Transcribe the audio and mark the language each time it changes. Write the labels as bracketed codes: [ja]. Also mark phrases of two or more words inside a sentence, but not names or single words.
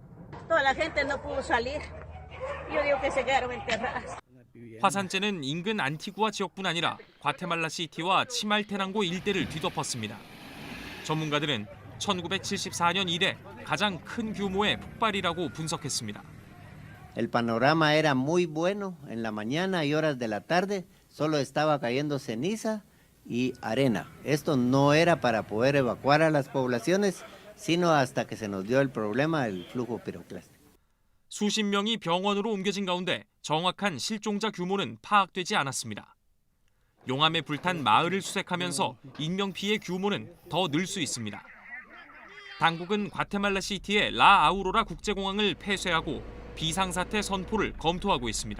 [ko] 화산재는 인근 안티구아 지역뿐 아니라 과테말라 시티와 치말테낭고 일대를 뒤덮었습니다. 전문가들은 1974년 이래 가장 큰 규모의 폭발이라고 분석했습니다. [es] El panorama era muy bueno. En la mañana y horas de la tarde solo estaba cayendo ceniza y arena. Esto no era para poder evacuar a las poblaciones, sino hasta que se nos dio el problema del flujo piroclástico. [ko] 수십 명이 병원으로 옮겨진 가운데 정확한 실종자 규모는 파악되지 않았습니다. 용암에 불탄 마을을 수색하면서 인명피해 규모는 더 늘 수 있습니다. 당국은 과테말라 시티의 라 아우로라 국제공항을 폐쇄하고 비상사태 선포를 검토하고 있습니다.